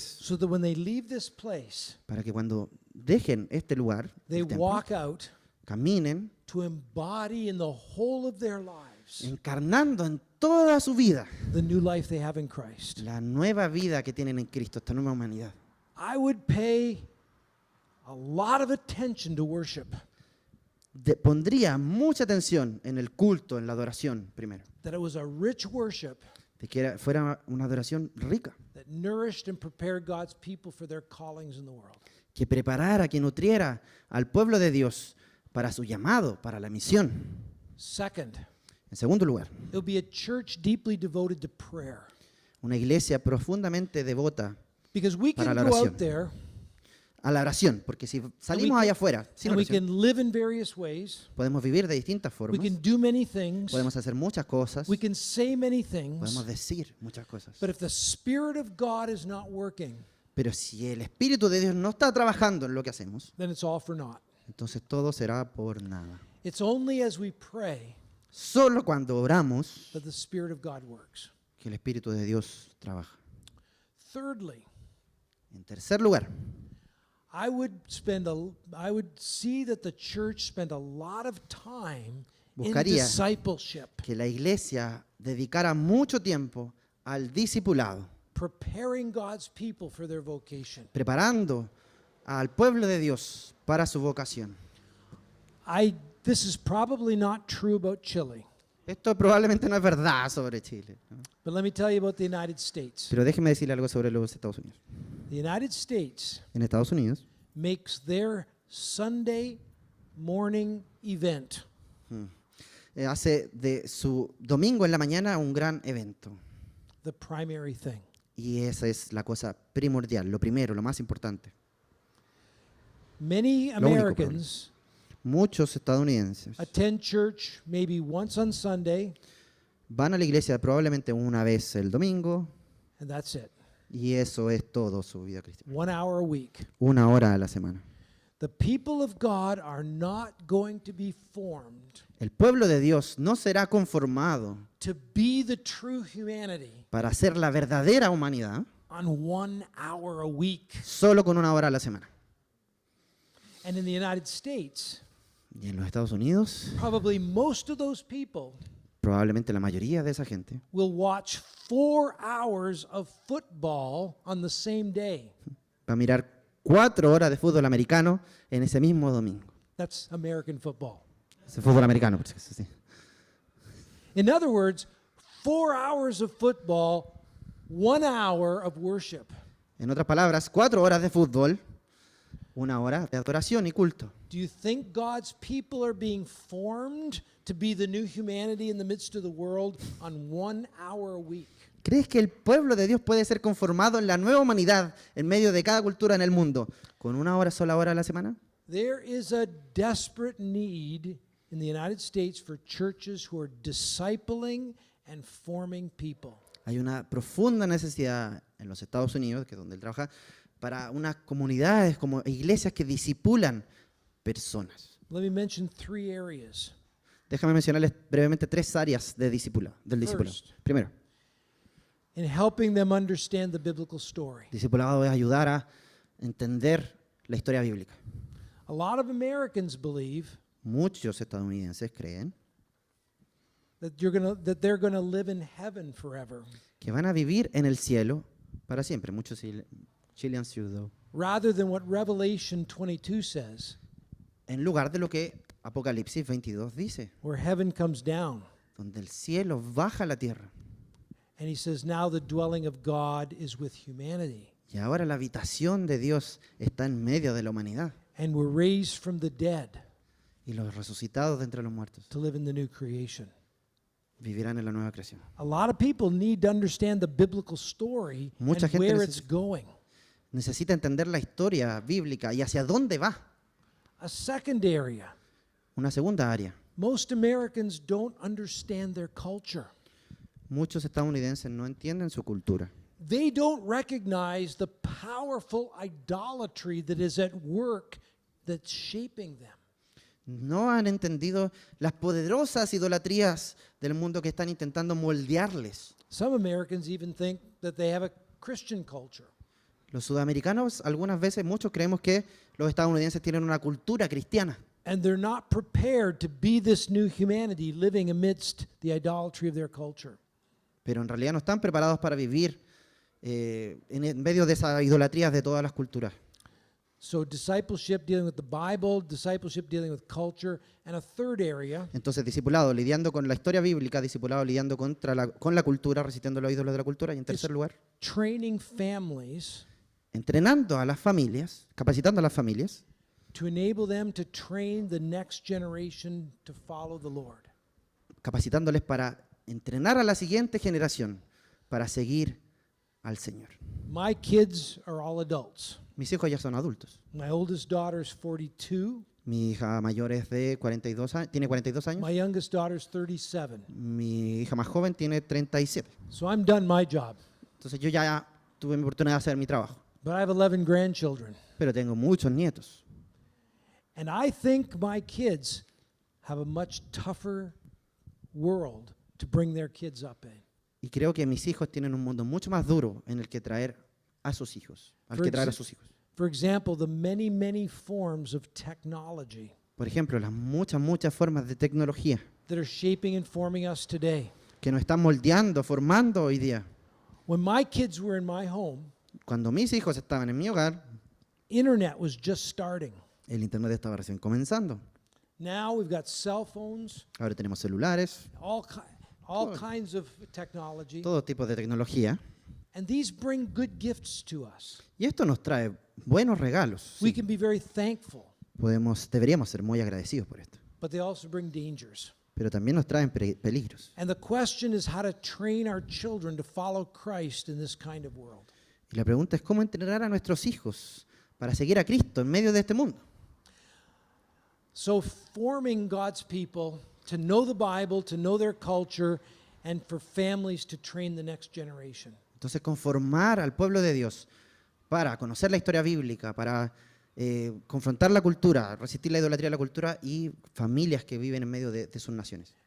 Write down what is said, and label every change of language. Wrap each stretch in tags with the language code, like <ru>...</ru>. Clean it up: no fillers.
<en>so that when they leave this place,</en> <es>para que cuando dejen este lugar,</es> <en>they</en> <es>el templo,</es> <en>walk out</en> <es>caminen</es> <en>to embody in the whole of their lives</en> <es>encarnando en toda su vida</es> <en>the new life they have in Christ.</en> <es>la nueva vida que tienen en Cristo, esta nueva humanidad.</es> <en>I would pay a lot of attention to worship,</en> <es>Pondría mucha atención en el culto, en la adoración primero,</es> <en>that it was a rich worship</en> <es>de que fuera una adoración rica,</es> <en>that nourished and prepared God's people for their callings in the world.</en> <es>que preparara, que nutriera al pueblo de Dios para su llamado, para la misión.</es> <en>Second,</en> <es>En segundo lugar,</es> <en>it would be a church deeply devoted to prayer.</en> <es>una iglesia profundamente devota</es> <en>Because we</en> <es>Para</es> <en>can</en> <es>la</es> <en>go</en> <es>oración.</es> <en>out there</en> <es>a la oración, porque si salimos</es> <en>can-</en> <es>allá afuera sin</es> <en>and we</en> <es>oración,</es> <en>can live in various ways.</en> <es>podemos vivir de distintas</es> <en>We</en> <es>formas,</es> <en>can do many things.</en> <es>podemos hacer muchas cosas,</es> <en>We can say many things.</en> <es>podemos decir muchas cosas.</es> <en>But if the Spirit of God is not working,</en> <es>Pero si el Espíritu de Dios no está trabajando en lo que hacemos,</es> <en>then it's all for naught.</en> <es>entonces todo será por nada.</es> <en>It's only as we pray</en> <es>Solo cuando oramos</es> <en>that the Spirit of God works.</en> <es>que el Espíritu de Dios trabaja.</es> <en>Thirdly,</en> <es>En tercer lugar,</es> <en>I would see that the church spend a lot of time in</en> <es>Buscaría</es> <en>discipleship,</en> <es>que la iglesia dedicara mucho tiempo al discipulado,</es> <en>preparing God's people for their vocation.</en> <es>preparando al pueblo de Dios para su vocación.</es> <en>This is probably not true about Chile,</en> <es>Esto probablemente no es verdad sobre Chile, ¿no?</es> <en>but let me tell you about the United States.</en> <es>Pero déjeme decirle algo sobre los Estados Unidos.</es> <en>The United States</en> <es>En Estados Unidos</es> <en>makes their Sunday morning event</en> <es>hace de su domingo en la mañana un gran evento.</es> <en>the primary thing.</en> <es>Y esa es la cosa primordial, lo primero, lo más importante.</es> <en>Many</en> <es>Lo único,</es> <en>Americans</en> <es>Muchos estadounidenses</es> <en>attend church maybe once on Sunday,</en> <es>van a la iglesia probablemente una vez el domingo</es> <en>and that's it.</en> <es>y eso es todo su vida cristiana.</es> <en>1 hour a week.</en> <es>1 hora a la semana.</es> <en>The people of God are not going to be formed</en> <es>El pueblo de Dios no será conformado</es> <en>to be the true humanity</en> <es>para ser la verdadera humanidad</es> <en>on 1 hour a week.</en> <es>solo con 1 hora a la semana.</es> <en>And in the United States,</en> <es>Y en los Estados Unidos,</es> <en>probably most of those people</en> <es>probablemente la mayoría de esa gente</es> <en>will watch 4 hours of football on the same day.</en> <es>va a mirar 4 horas de fútbol americano en ese mismo domingo.</es> <en>That's American football.</en> <es>Ese fútbol americano, por si acaso, sí.</es> <en>In other words, 4 hours of football, 1 hour of worship.</en> <es>En otras palabras, 4 horas de fútbol, 1 hora de adoración y culto.</es> <en>Do you think God's people are being formed to be the new humanity in the midst of the world on 1 hour a week?</en> <es>¿Crees que el pueblo de Dios puede ser conformado en la nueva humanidad en medio de cada cultura en el mundo con 1 hora a la semana?</es> <en>There is a desperate need in the United States for churches who are discipling and forming people.</en> <es>Hay una profunda necesidad en los Estados Unidos, que es donde él trabaja, para unas comunidades como iglesias que disipulan personas.</es> <en>Let me mention 3 areas.</en> <es>Déjame mencionarles brevemente 3 áreas de del discipulado.</es> <en>First.</en> <es>Primero,</es> <en>In helping them understand the biblical story.</en> <es>discipulado es ayudar a entender la historia bíblica.</es> <en>A lot of Americans believe</en> <es>Muchos estadounidenses creen</es> <en>that they're going to live in heaven forever,</en> <es>que van a vivir en el cielo para siempre. Muchos Chilean pseudo.</es> <en>rather than what Revelation 22 says,</en> <es>En lugar de lo que Apocalipsis 22 dice,</es> <en>where heaven comes down.</en> <es>donde el cielo baja a la tierra.</es> <en>And he says, now the dwelling of God is with humanity.</en> <es>Y ahora la habitación de Dios está en medio de la humanidad.</es> <en>And we're raised from the dead</en> <es>Y los resucitados de entre los muertos</es> <en>to live in the new creation.</en> <es>vivirán en la nueva creación.</es> <en>A lot of people need to understand the biblical story</en> <es>Mucha</es> <en>and</en> <es>gente</es> <en>where it's</en> <es>necesita-</es> <en>going.</en> <es>Necesita entender la historia bíblica y hacia dónde va.</es> <en>A second area,</en> <es>Una segunda área.</es> <en>most Americans don't understand their culture.</en> <es>Muchos estadounidenses no entienden su cultura.</es> <en>They don't recognize the powerful idolatry that is at work that's shaping them.</en> <es>No han entendido las poderosas idolatrías del mundo que están intentando moldearles.</es> <en>Some Americans even think that they have a Christian culture.</en> <es>Los sudamericanos, algunas veces, muchos creemos que los estadounidenses tienen una cultura cristiana,</es> <en>And they're not prepared to be this new humanity living amidst the idolatry of their culture.</en> <es>pero en realidad no están preparados para vivir en medio de esas idolatrías de todas las culturas.</es> <en>So discipleship dealing with the Bible, discipleship dealing with culture, and a third area,</en> <es>Entonces, discipulado lidiando con la historia bíblica, discipulado lidiando con la cultura, resistiendo los ídolos de la cultura. Y en tercer lugar,</es> <en>training families</en> <es>entrenando a las familias, capacitando a las familias,</es> <en>to enable them to train the next generation to follow the Lord.</en> <es>capacitándoles para entrenar a la siguiente generación para seguir al Señor.</es> <en>My kids are all adults.</en> <es>Mis hijos ya son adultos.</es> <en>My oldest daughter is 42.</en> <es>Mi hija mayor es de 42 años, tiene 42 años.</es> <en>My youngest daughter is 37.</en> <es>Mi hija más joven tiene 37.</es> <en>So I'm done my job.</en> <es>Entonces yo ya tuve mi oportunidad de hacer mi trabajo.</es> <en>But I have 11 grandchildren.</en> <es>Pero tengo muchos nietos.</es> <en>And I think my kids have a much tougher world to bring their kids up in.</en> <es>Y creo que mis hijos tienen un mundo mucho más duro en el que traer a sus hijos.</es> <en>For example, the many forms of technology</en> <es>Por ejemplo, las muchas formas de tecnología</es> <en>that are shaping and forming us today.</en> <es>que nos están moldeando, formando hoy día.</es> <en>When my kids were in my home,</en> <es>Cuando mis hijos estaban en mi hogar,</es> <en>internet was just starting.</en> <es>el internet estaba recién comenzando.</es> <en>Now we've got cell phones,</en> <es>Ahora tenemos celulares,</es> <en>all kinds of technology,</en> <es>todo tipo de tecnología.</es> <en>and these bring good gifts to us.</en> <es>Y esto nos trae buenos regalos.</es> <en>We</en> <es>Sí.</es> <en>can be very thankful.</en> <es>Deberíamos ser muy agradecidos por esto.</es> <en>but they also bring dangers.</en> <es>pero también nos traen peligros.</es> <en>And the question is how to train our children to follow Christ in this kind of world.</en> <es>Y la pregunta es cómo entrenar a nuestros hijos para seguir a Cristo en medio de este mundo.</es> <en>So forming God's people to know the Bible, to know their culture, and for families to train the next generation.</en> <es>Entonces, conformar al pueblo de Dios para conocer la historia bíblica, para confrontar la cultura, resistir la idolatría de la cultura y familias que viven en medio de sus naciones.</es>